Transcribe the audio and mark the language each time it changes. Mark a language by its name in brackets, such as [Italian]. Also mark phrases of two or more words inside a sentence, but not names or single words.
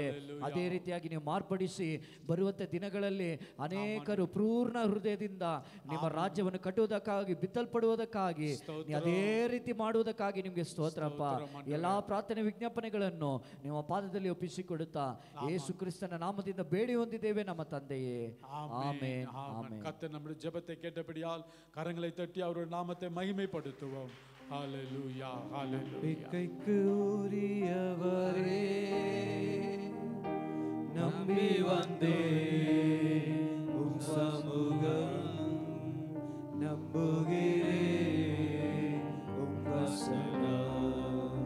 [Kannada] ಅದೇ ರೀತಿಯಾಗಿ ನೀವು ಮಾರ್ಪಡಿಸಿ ಬರುವಂತ ದಿನಗಳಲ್ಲಿ ಅನೇಕರು ಪೂರ್ಣ ಹೃದಯದಿಂದ ನಿಮ್ಮ ರಾಜ್ಯವನ್ನು ಕಟ್ಟುವುದಕ್ಕಾಗಿ, ಬಿತ್ತಲ್ಪಡುವುದಕ್ಕಾಗಿ, ಅದೇ ರೀತಿ ಮಾಡುವುದಕ್ಕಾಗಿ ನಿಮಗೆ ಸ್ತೋತ್ರಪ್ಪ. ಎಲ್ಲಾ ಪ್ರಾರ್ಥನೆ ವಿಜ್ಞಾಪನೆಗಳನ್ನು ನಿಮ್ಮ ಪಾದದಲ್ಲಿ ಒಪ್ಪಿಸಿಕೊಡುತ್ತಾ ಯೇಸು ಕ್ರಿಸ್ತನ ನಾಮದಿಂದ ಬೇಡಿ ಹೊಂದಿದ್ದೇವೆ ನಮ್ಮ ತಂದೆಯೇ. ಆಮೆನ್. ಆಮೆನ್. [Tamil] கர்த்தர் நம்முடைய ஜெபத்தை கேட்டபடியால் கரங்களை தட்டி அவருடைய நாமத்தை மகிமைப்படுத்துவோம். ஹalleluya, ஹalleluya. கைக்கு உரியவரே நம்பி வந்தேன் உம் சமூகம், நம்புகிறேன் உம் வசனம்.